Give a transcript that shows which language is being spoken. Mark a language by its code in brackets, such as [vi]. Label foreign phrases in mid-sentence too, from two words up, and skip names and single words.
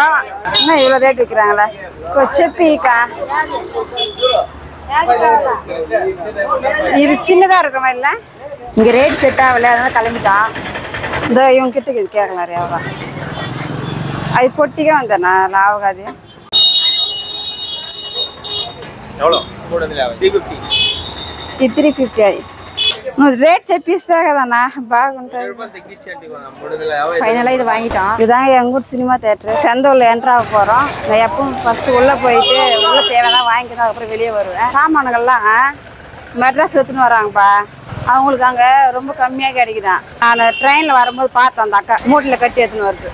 [ta] என்ன இவ்வளோ ரேட் விற்கிறாங்களே? செப்பிக்கா இது சின்னதாக இருக்கிற இல்லை, இங்கே ரேட் செட் ஆகலை, அதனால கிளம்பிட்டான். இந்த இவங்க கிட்ட இது கேட்கலாம் எவ்வளோ. அது பொட்டிக்கே வந்தேண்ணா லாவகாது. [te] ఇది 350. నువ్వు రేట్ చెప్పిస్తే కదన్నా బాగుంటుంది. ఫైనల్ ఇది [ta] வாங்கிட்டோம். இதுதாங்க எங்கள் ஊர் சினிமா தேட்டரு. சந்தை உள்ள என்ட்ரு ஆக போகிறோம். நான் எப்பவும் ஃபஸ்ட்டு உள்ளே போயிட்டு உள்ளே தேவையான வாங்கிட்டு அதுக்கப்புறம் வெளியே வருவேன். சாமான்கள்லாம் மெட்ராஸ் எடுத்துன்னு வராங்கப்பா. அவங்களுக்கு அங்கே ரொம்ப கம்மியாக கிடைக்குதான். நான் ட்ரெயினில் வரும்போது பார்த்தேன், அந்த அக்கா மூட்டில் கட்டி எடுத்துன்னு வருது.